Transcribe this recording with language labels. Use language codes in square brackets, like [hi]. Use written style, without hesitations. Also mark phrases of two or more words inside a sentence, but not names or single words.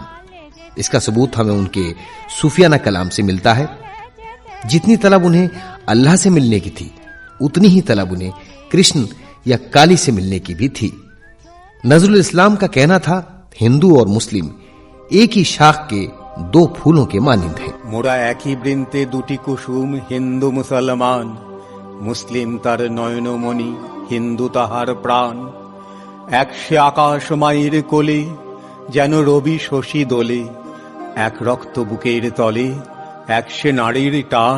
[ur] اس کا ثبوت ہمیں ان کے صوفیانہ کلام سے ملتا ہے. جتنی طلب انہیں اللہ سے ملنے کی تھی اتنی ہی طلب انہیں کرشن یا کالی سے ملنے کی بھی تھی. نظر الاسلام کا کہنا تھا ہندو اور مسلم ایک ہی شاخ کے دو پھولوں کے مانند ہیں. [bn] মোরা একই বৃন্তে দুটি কুসুম, হিন্দু মুসলমান, মুসলিম তার নয়নমণি, হিন্দু তাহার প্রাণ। এক সে আকাশ মায়ের কোলে, যেন রবি শশী দোলে, এক রক্ত বুকের তলে, এক সে নারীর টান।